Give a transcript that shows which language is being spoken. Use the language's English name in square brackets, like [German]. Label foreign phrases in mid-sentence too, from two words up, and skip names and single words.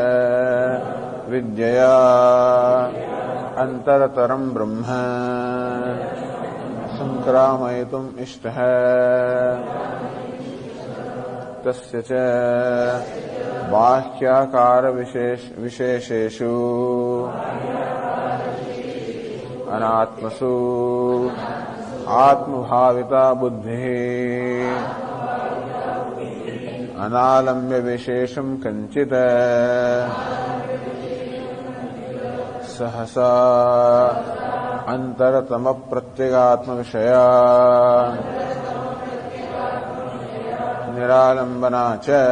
[Sanskrit] विद्यया अंतरतरम ब्रह्म संक्रामयतुम इष्ट तस्य च बाह्याकार विशेषेषु अनात्मसु आत्मभाविता बुद्धिः अनालम्ब्य विशेषं कञ्चित् सहसा अंतरतमप्रत्यगात्मविषया निरालम्बना च